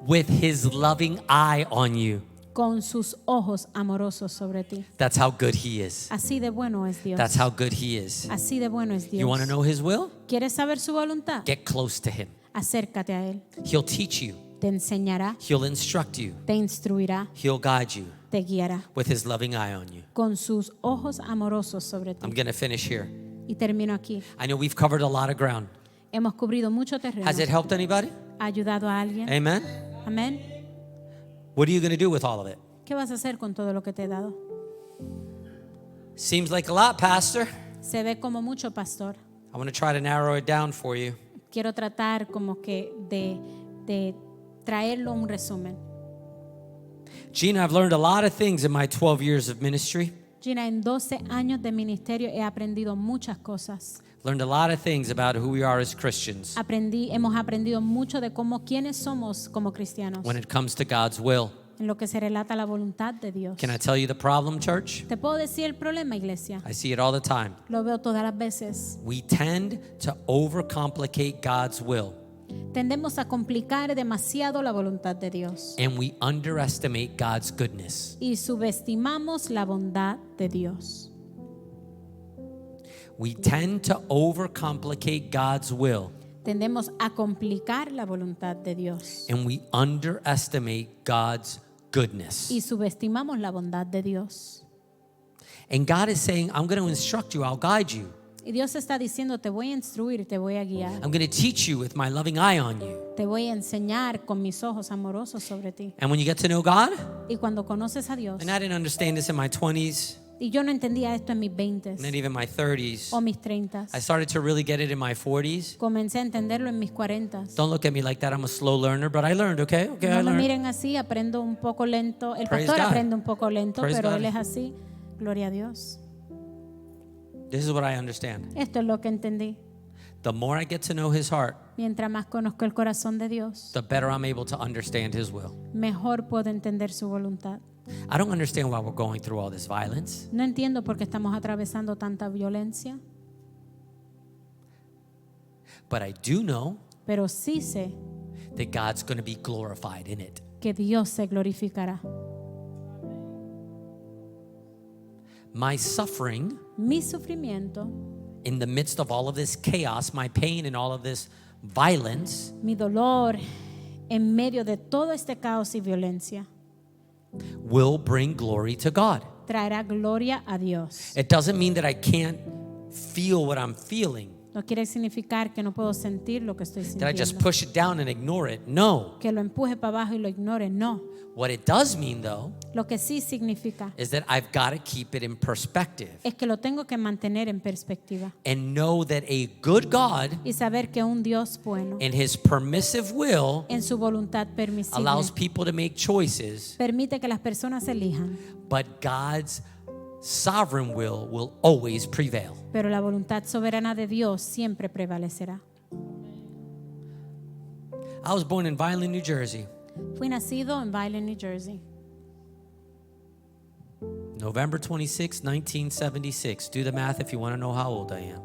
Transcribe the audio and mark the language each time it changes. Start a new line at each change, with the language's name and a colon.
English: with His loving eye on you.
Spanish: con sus ojos amorosos sobre ti.
English: That's how good He is.
Spanish: Así de bueno es Dios.
English: That's how good He is.
Spanish: Así de bueno es Dios.
English: You want to know His will?
Spanish: ¿Quieres saber su voluntad?
English: Get close to Him.
Spanish: Acércate a Él.
English: He'll teach you.
Spanish: Te enseñará.
English: He'll instruct you.
Spanish: Te instruirá.
English: He'll guide you
Spanish: Te guiará
English: with His loving eye on you.
Spanish: con sus ojos amorosos sobre ti.
English: I'm going to finish here.
Spanish: Y termino aquí.
English: I know we've covered a lot of ground.
Spanish: Hemos cubrido mucho terreno.
English: Has it helped anybody?
Spanish: ¿Ha ayudado a alguien?
English: Amen.
Spanish: Amén.
English: What are you going to do with all of it?
Spanish: ¿Qué vas a hacer con todo lo que te he dado?
English: Seems like a lot, Pastor.
Spanish: Se ve como mucho, pastor.
English: I want to try to narrow it down for you.
Spanish: Quiero tratar como que de traerlo a un resumen.
English: Gina, I've learned a lot of things in my 12 years of ministry.
Spanish: Gina, en 12 años de ministerio he aprendido muchas cosas.
English: Learned a lot of things about who we are as Christians
Spanish: Hemos aprendido mucho de cómo quiénes somos como cristianos
English: when it comes to God's will.
Spanish: en lo que se relata a la voluntad de Dios.
English: Can I tell you the problem, church?
Spanish: ¿Te puedo decir el problema, iglesia?
English: I see it all the time.
Spanish: Lo veo todas las veces.
English: We tend to overcomplicate God's will,
Spanish: Tendemos a complicar demasiado la voluntad de Dios
English: and we underestimate God's goodness.
Spanish: y subestimamos la bondad de Dios.
English: We tend to overcomplicate God's will,
Spanish: Tendemos a complicar la voluntad de Dios
English: and we underestimate God's goodness.
Spanish: y subestimamos la bondad de Dios.
English: And God is saying, I'm going to instruct you, I'll guide you.
Spanish: Y Dios está diciendo, te voy a instruir, te voy a guiar,
English: I'm going to teach you with my loving eye on you.
Spanish: te voy a enseñar con mis ojos amorosos sobre ti.
English: And when you get to know God,
Spanish: Y cuando conoces a Dios,
English: and I didn't understand this in my 20s,
Spanish: Y yo no entendía esto en mis 20s
English: and then even my 30s.
Spanish: o mis 30s.
English: I started to really get it in my 40s.
Spanish: Comencé a entenderlo en mis 40s.
English: Don't look at me like that. I'm a slow learner, but I learned, okay? Okay, I
Spanish: No me
English: learned.
Spanish: miren así, aprendo un poco lento. El
English: Praise
Spanish: pastor
English: God.
Spanish: aprende un poco lento,
English: Praise
Spanish: pero
English: God.
Spanish: él es así. Gloria a Dios.
English: This is what I understand.
Spanish: Esto es lo que entendí.
English: The more I get to know his heart,
Spanish: Mientras más conozco el corazón de Dios,
English: the better I'm able to understand his will.
Spanish: mejor puedo entender su voluntad.
English: I don't understand why we're going through all this violence,
Spanish: No entiendo por qué estamos atravesando tanta violencia,
English: but I do know
Spanish: pero sí sé
English: that God's going to be glorified in it.
Spanish: que Dios se glorificará.
English: My suffering
Spanish: Mi sufrimiento,
English: in the midst of all of this chaos, my pain and all of this violence
Spanish: mi dolor en medio de todo este caos y violencia,
English: will bring glory to God.
Spanish: traerá gloria a Dios.
English: It doesn't mean that I can't feel what I'm feeling,
Spanish: No quiere significar que no puedo sentir lo que estoy
English: that I just
Spanish: sintiendo,
English: push it down and ignore it. No.
Spanish: que lo empuje para abajo y lo ignore. No.
English: What it does mean, though,
Spanish: Lo que sí significa
English: is that I've got to keep it in perspective
Spanish: es que lo tengo que mantener en perspectiva
English: and know that a good God
Spanish: y saber que un Dios bueno,
English: in his permissive will
Spanish: en su voluntad permisible,
English: allows people to make choices,
Spanish: permite que las personas elijan,
English: but God's sovereign will always prevail.
Spanish: pero la voluntad soberana de Dios siempre prevalecerá.
English: I was born in Vineland, New Jersey,
Spanish: Fui nacido en Vineland, New Jersey,
English: November 26, 1976. Do the math if you want to know how old I am.